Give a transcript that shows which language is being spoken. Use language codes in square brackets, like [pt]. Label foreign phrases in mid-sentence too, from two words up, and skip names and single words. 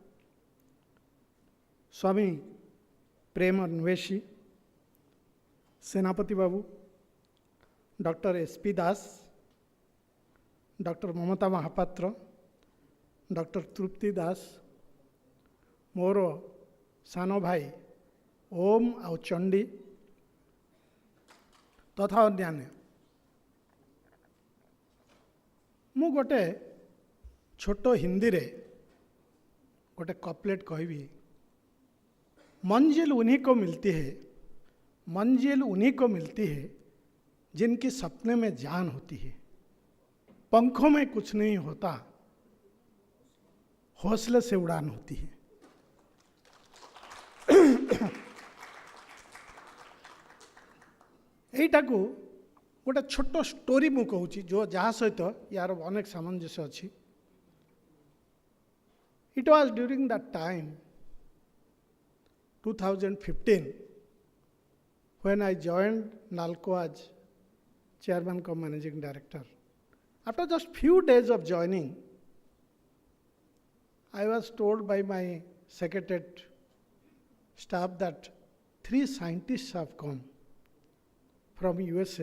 [or] ସ୍ୱାମୀ ପ୍ରେମ ନିବେଶୀ, ସେନାପତି ବାବୁ, ଡକ୍ଟର SP ଦାସ, ଡକ୍ଟର ମମତା ମହାପାତ୍ର, ଡକ୍ଟର ତୃପ୍ତି ଦାସ, ମୋର ସାନ ଭାଇ ଓମ୍ ଆଉ ଚଣ୍ଡୀ ତଥା ଅନ୍ୟାନ୍ୟ। ମୁଁ ଗୋଟେ ଛୋଟ ହିନ୍ଦୀରେ ଗୋଟେ କପଲେଟ୍ କହିବି। [hi] मंजिल उन्हीं को मिलती है, मंजिल उन्हीं को मिलती है जिनकी सपने में जान होती है। पंखों में कुछ नहीं होता, हौसले से उड़ान होती है। [or] এইটাକୁ ଗୋଟେ ଛୋଟ ଷ୍ଟୋରି ମୁଁ କହୁଛି ଯାହା ସହିତ ୟାର ଅନେକ ସାମଞ୍ଜସ୍ୟ ଅଛି। [en] It was during that time 2015 when I joined NALCO as chairman cum managing director. After just few days of joining, I was told by my secretariat staff that 3 scientists have come from USA.